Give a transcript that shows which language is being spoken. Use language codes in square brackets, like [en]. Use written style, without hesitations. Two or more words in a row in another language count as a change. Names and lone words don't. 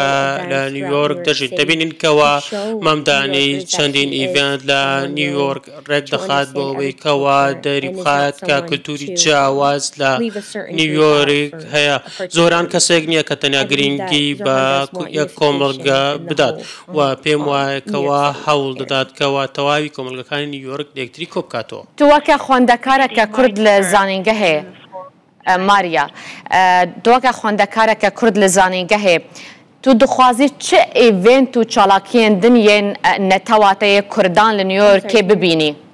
[ckb] لە نیویۆرک دەژیت دەبینین کەوا مەمدانی چەندین ئیڤێنت لە نیویۆرک ڕێک دەخات بۆ ئەوەی کەوا دەری بخات کە کولتوری جیاواز لە نیویۆرک هەیە زۆران کەسێک نییە کە تەنیا گرنگی بە یەک کۆمەڵگە بدات و پێم وایە کەوا هەوڵ دەدات کەوا تەواوی کۆمەڵگەکانی نیویۆرک یەکتری کۆبکاتەوە. [ku] تو وەکە خوێندەکارێکە کورد لە زانینگە هەیە ماریا دووەکە خوێندەکارێکە کورد لە زانینگە هەیە تو دخوازی چه ئیڤێنت و چالاکیên diniyên netewateyê Kurdan li New Yorkê bibînî؟